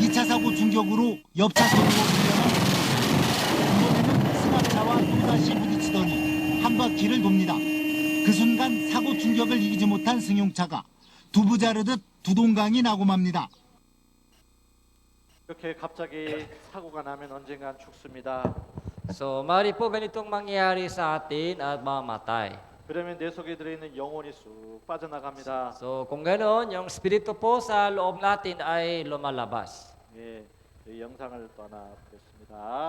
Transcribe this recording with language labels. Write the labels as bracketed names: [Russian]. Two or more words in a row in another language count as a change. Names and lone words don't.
[Korean] 2차 사고 충격으로 옆 차선으로 밀려난 이번에는 승합차와 또다시 부딪히더니 한 바퀴를 돕니다. 그 순간 사고 충격을 이기지 못한 승용차가 두부 자르듯 두동강이 나고 맙니다. 이렇게 갑자기 사고가 나면 언젠간 죽습니다. [Filipino] So, mari po ganitong mangyari sa atin at mamatay. [Korean] 그러면 내 속에 들어있는 영혼이 쑥 빠져나갑니다. [Filipino] So, kung gano'n, yung spirito po sa loob natin ay lumalabas. [Korean] 예, 이 영상을 또 하나 보겠습니다.